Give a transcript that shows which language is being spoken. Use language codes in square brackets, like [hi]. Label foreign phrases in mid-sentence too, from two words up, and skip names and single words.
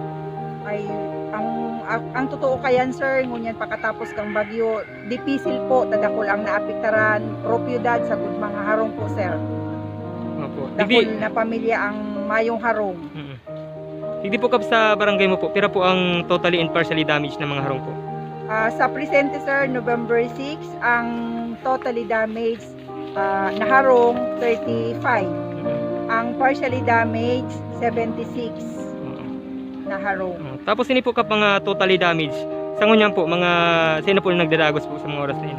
[bik] Ay ang totoo kayan sir ngunyan pakatapos kang bagyo dipisil po tadakol ang naapektaran propiedad sa gud mga harong po sir. Opo. Dakol na pamilya ang mayong harong. Hindi po kap sa barangay mo po, pira po ang [en] totally and partially damaged [bik] na mga harong po. Sa presente sir November 6 ang [en] totally damaged [bik] na harong 35. Ang [en] partially damaged [bik] 76 na harong. Tapos ini po kap mga [en] totally damaged. [bik] Sa ngunyan po, mga sino po nagdadagos po sa mga oras na ini?